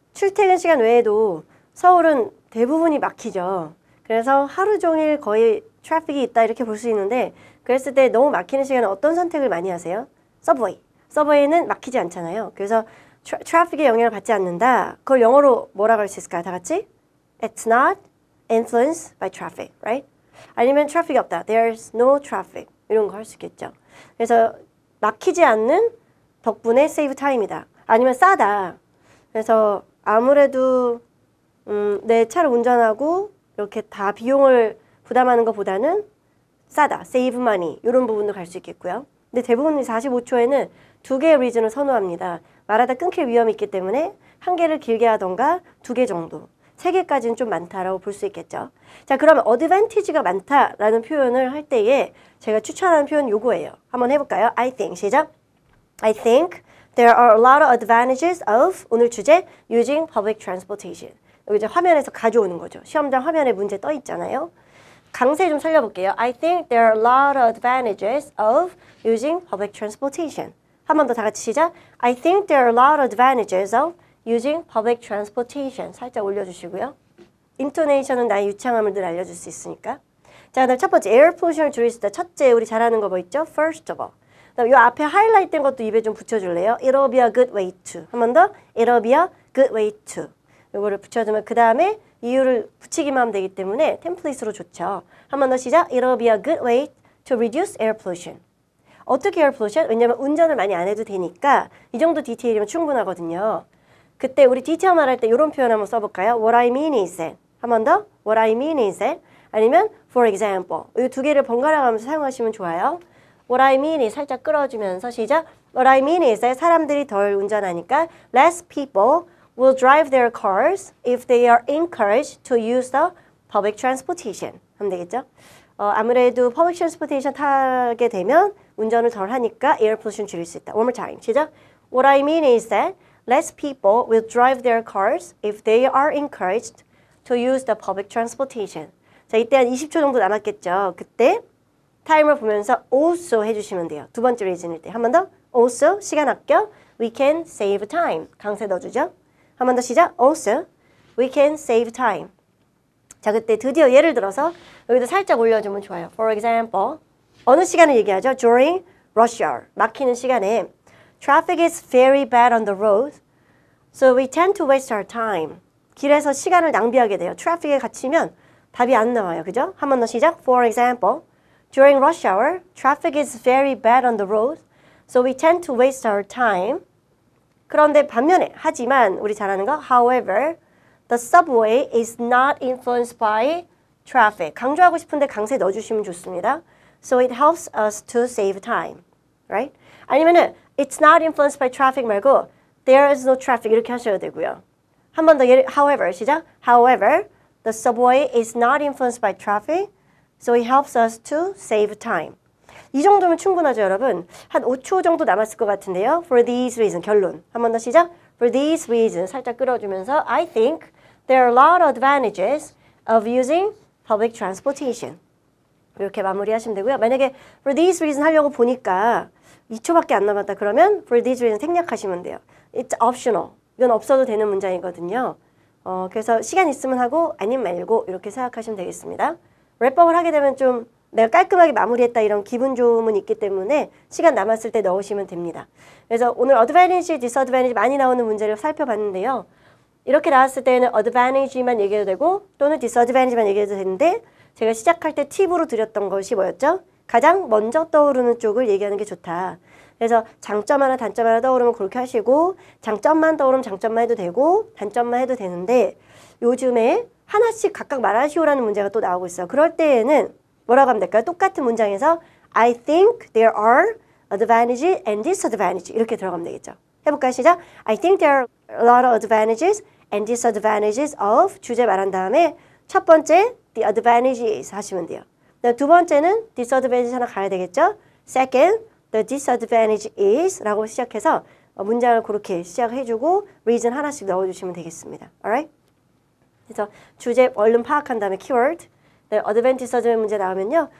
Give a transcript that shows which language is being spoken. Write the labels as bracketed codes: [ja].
[ko] 출퇴근 시간 외에도 서울은 대부분이 막히죠. 그래서 하루 종일 거의 트래픽이 있다 이렇게 볼 수 있는데 그랬을 때 너무 막히는 시간에 어떤 선택을 많이 하세요? 서브웨이. 서브웨이는 막히지 않잖아요. 그래서 트래픽의 영향을 받지 않는다. 그걸 영어로 뭐라고 할 수 있을까요? 다 같이? [en] It's not influenced by traffic, right? [ko] 아니면 트래픽이 없다. [en] There's no traffic. [ko] 이런 거 할 수 있겠죠. 그래서 막히지 않는 덕분에 [en] save time [ko] 이다. 아니면 싸다. 그래서 아무래도 내 차를 운전하고 이렇게 다 비용을 부담하는 것보다는 싸다, [en] save money [ko] 이런 부분도 갈 수 있겠고요. 근데 대부분 45초에는 두 개의 리즌을 선호합니다. 말하다 끊길 위험이 있기 때문에 한 개를 길게 하던가 두 개 정도. 세 개까지는 좀 많다라고 볼 수 있겠죠. 자, 그러면 advantage가 많다라는 표현을 할 때에 제가 추천하는 표현 요거예요. 한번 해볼까요? [en] I think. [ko] 시작. [en] I think there are a lot of advantages of [ko] 오늘 주제 [en] using public transportation. [ko] 여기 이제 화면에서 가져오는 거죠. 시험장 화면에 문제 떠 있잖아요. 강세 좀 살려볼게요. [en] I think there are a lot of advantages of using public transportation. [ko] 한 번 더 다 같이 시작. [en] I think there are a lot of advantages of using public transportation. [ko] 살짝 올려주시고요. 인토네이션은 나의 유창함을 늘 알려줄 수 있으니까. 자, 그다음 첫 번째 air pollution을 줄일 수 있다. 첫째 우리 잘하는 거 뭐 있죠? [en] First of all. [ko] 그다음 요 앞에 하이라이트 된 것도 입에 좀 붙여줄래요? [en] It'll be a good way to. [ko] 한 번 더. [en] It'll be a good way to. [ko] 요거를 붙여주면 그 다음에 이유를 붙이기만 하면 되기 때문에 템플릿으로 좋죠. 한 번 더 시작. [en] It'll be a good way to reduce air pollution. [ko] 어떻게 air pollution? 왜냐면 운전을 많이 안 해도 되니까 이 정도 디테일이면 충분하거든요. 그때 우리 디테일 말할 때 이런 표현 한번 써볼까요? [en] What I mean is that. [ko] 한 번 더. [en] What I mean is that. [ko] 아니면 [en] for example. [ko] 이 두 개를 번갈아 가면서 사용하시면 좋아요. [en] What I mean is [ko] 살짝 끌어주면서 시작. [en] What I mean is that [ko] 사람들이 덜 운전하니까 [en] less people will drive their cars if they are encouraged to use the public transportation. [ko] 하면 되겠죠? 아무래도 public transportation 타게 되면 운전을 덜 하니까 air pollution 줄일 수 있다. [en] One more time. [ko] 시작. [en] What I mean is that less people will drive their cars if they are encouraged to use the public transportation. [ko] 자, 이때 한 20초 정도 남았겠죠. 그때 타임을 보면서 also 해주시면 돼요. 두 번째 리즌일 때. 한 번 더. also, 시간 아껴. [en] We can save time. [ko] 강세 넣어주죠. 한 번 더 시작. [en] also, we can save time. [ko] 자, 그때 드디어 예를 들어서 여기도 살짝 올려주면 좋아요. [en] For example, [ko] 어느 시간을 얘기하죠? [en] During rush hour. [ko] 막히는 시간에 [en] Traffic is very bad on the road, so we tend to waste our time. [ko] 길에서 시간을 낭비하게 돼요. 트래픽에 갇히면 답이 안 나와요. 그죠? 한 번 더 시작. [en] For example, during rush hour, traffic is very bad on the road, so we tend to waste our time. [ko] 그런데 반면에, 하지만 우리 잘 아는 거, [en] however, the subway is not influenced by traffic. [ko] 강조하고 싶은데 강세 넣어주시면 좋습니다. [en] So it helps us to save time. Right? [ko] 아니면은 [en] it's not influenced by traffic [ko] 말고 [en] there is no traffic [ko] 이렇게 하셔야 되고요. 한 번 더 however 시작. [en] However, the subway is not influenced by traffic, so it helps us to save time. [ko] 이 정도면 충분하죠, 여러분? 한 5초 정도 남았을 것 같은데요. [en] For these reasons, [ko] 결론. 한 번 더 시작. [en] For these reasons, [ko] 살짝 끌어주면서 [en] I think there are a lot of advantages of using public transportation. [ko] 이렇게 마무리하시면 되고요. 만약에 for these reasons 하려고 보니까 2초밖에 안 남았다 그러면 for these reasons 생략하시면 돼요. [en] It's optional. [ko] 이건 없어도 되는 문장이거든요. 그래서 시간 있으면 하고 아니면 말고 이렇게 생각하시면 되겠습니다. 랩업을 하게 되면 좀 내가 깔끔하게 마무리했다 이런 기분 좋음은 있기 때문에 시간 남았을 때 넣으시면 됩니다. 그래서 오늘 advantage, disadvantage 많이 나오는 문제를 살펴봤는데요. 이렇게 나왔을 때는 advantage만 얘기해도 되고 또는 disadvantage만 얘기해도 되는데 제가 시작할 때 팁으로 드렸던 것이 뭐였죠? 가장 먼저 떠오르는 쪽을 얘기하는 게 좋다. 그래서 장점 하나, 단점 하나 떠오르면 그렇게 하시고 장점만 떠오르면 장점만 해도 되고 단점만 해도 되는데 요즘에 하나씩 각각 말하시오라는 문제가 또 나오고 있어요. 그럴 때에는 뭐라고 하면 될까요? 똑같은 문장에서 [en] I think there are advantages and disadvantages [ko] 이렇게 들어가면 되겠죠. 해볼까요? 시작. [en] I think there are a lot of advantages and disadvantages of [ko] 주제 말한 다음에 첫 번째 [en] the advantages [ko] 하시면 돼요. 두 번째는 disadvantage 하나 가야 되겠죠. [en] Second, the disadvantage is [ko] 라고 시작해서 문장을 그렇게 시작해주고 reason 하나씩 넣어주시면 되겠습니다. [en] Alright? [ko] 그래서 주제 얼른 파악한 다음에 keyword, advantage, disadvantage 문제 나오면요.